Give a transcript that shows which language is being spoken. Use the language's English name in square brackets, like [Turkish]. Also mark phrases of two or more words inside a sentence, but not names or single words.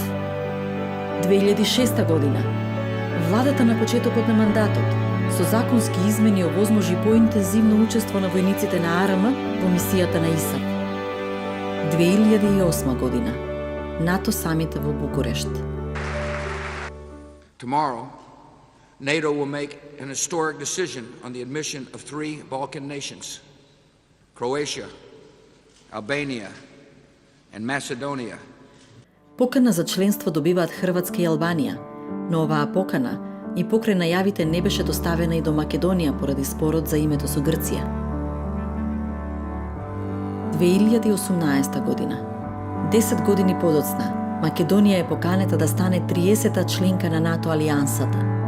[Macedonian] 2006 година. Владата на почетокот на мандатот со законски измени овозможи поинтензивно учество на војниците на АРМ во мисијата на ИСАФ. 2008 година. НАТО самит во Букурешт. [English] Tomorrow, NATO will make an historic decision on the admission of 3 Balkan nations: Croatia, Albania, and Macedonia. [Macedonian] Покана за членство добиваат Хрватска и Албанија, но оваа покана и покрај најавите не беше доставена и до Македонија поради спорот за името со Грција. 2018 година. 10 години подоцна, Македонија е поканета да стане 30-та членка на НАТО алијансата.